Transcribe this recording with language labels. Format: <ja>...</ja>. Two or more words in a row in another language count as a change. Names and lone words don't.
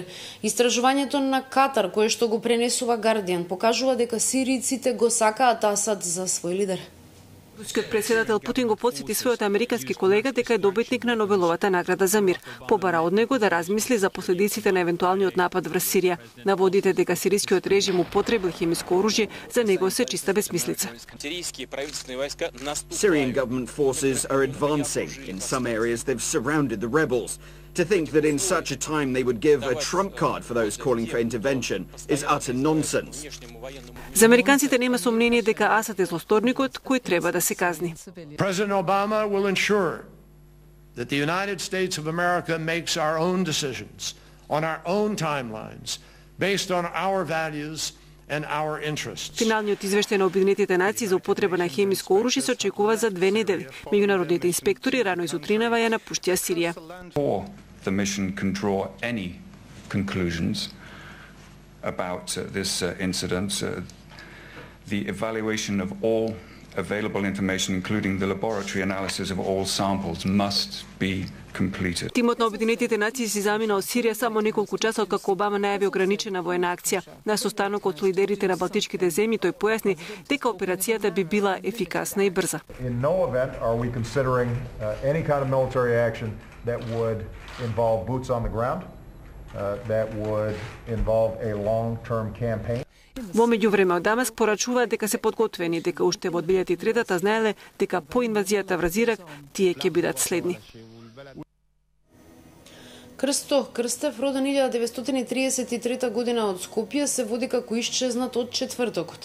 <mk>Истражувањето на Катар, кое што го пренесува Гардијан, покажува дека сиријците го сакаат Асад за свој лидер. Рускиот претседател Путин го потсети својот американски колега дека е добитник на Нобеловата награда за мир. Побара од него да размисли за последиците на евентуалниот напад врз Сирија. Наводите дека сирискиот режим употребил хемиско оружје за него се чиста безмислица.</mk> <en>Syrian government forces are advancing. In some areas they've surrounded the rebels. To think that in such a time they would give a trump card for those calling for intervention is utter nonsense.</en> <mk>За американците нема сомнение дека Асад е злосторникот кој треба да се казни.</mk> <en>President Obama will ensure that the United States of America makes our own decisions on our own timelines based on our values and our interests.</en> <mk>Финалниот извештај на Обединетите нации за употреба на хемиско оружје се очекува за 2 недели. Меѓународните инспектори рано изутринава ја напуштија Сирија.</mk> <en>The mission can draw any conclusions about this incident. The evaluation of all available information, including the laboratory analysis of all samples, must be completed.</en> <mk>Тимот на Обединетите нации си замина од Сирија само неколку часа откако Обама најави ограничена воена акција. На состанокот со лидерите на Балтичките земји тој појасни дека операцијата би била ефикасна и брза.</mk> <en>In no event are we considering any kind of military action that would involve boots on the ground, that would involve a long-term campaign.</en> <mk>Во меѓувреме од Дамаск порачуваат дека се подготвени, дека уште во 2003-та знаеле дека по инвазијата врз Ирак тие ќе бидат следни. Крсто Крстев, роден 1933 година од Скопје, се води како исчезнат од четвртокот.</mk>